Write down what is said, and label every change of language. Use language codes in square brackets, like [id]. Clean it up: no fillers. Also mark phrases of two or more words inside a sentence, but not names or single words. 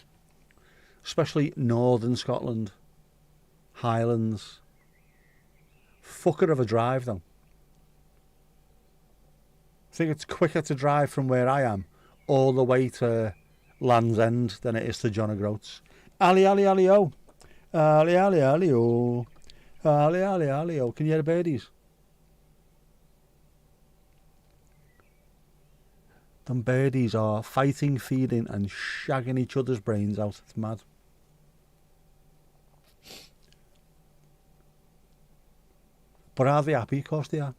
[en] Especially northern Scotland. Highlands. Fucker of a drive though. I think it's quicker to drive from where I am all the way to Land's End than it is to John O'Groats. Ali, ali, ali, oh. Ali, ali, ali, oh. Ali, ali, ali, oh. Can you hear the birdies? Them birdies are fighting, feeding and shagging each other's brains out. It's mad. But are they happy? Of course they are.